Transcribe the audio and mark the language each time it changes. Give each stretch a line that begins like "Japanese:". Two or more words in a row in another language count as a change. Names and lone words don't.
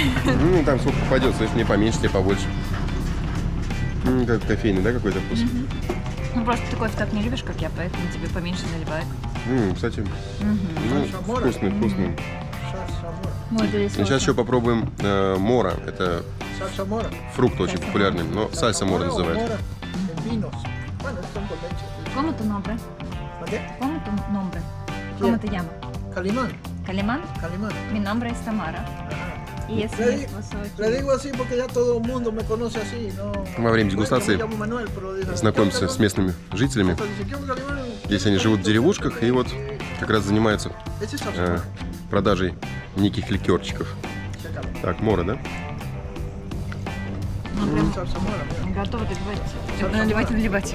Russian: Ну, там сколько попадется, если мне поменьше, тебе побольше. Как кофейный, да, какой-то вкус? Ну, просто ты кофе так не любишь, как я, поэтому тебе поменьше наливают. Кстати, ну, вкусный, вкусный. И сейчас еще попробуем мора. Это фрукт очень популярный, но сальса мора называют.
Spanish: ¿Cómo tu nombre? ¿Cómo tu nombre? ¿Cómo te llamas? Calimán. ¿Calimán? Calimán. Mi nombre es Tamara. Y es mi esposo. Le digo así porque ya todo el mundo me conoce así, ¿no?
Russian: Во время дегустации знакомимся с местными жителями. Здесь они живут в деревушках и вот как раз занимаются продажей неких ликерчиков. Так, мора, да? Готова наливать. Наливать.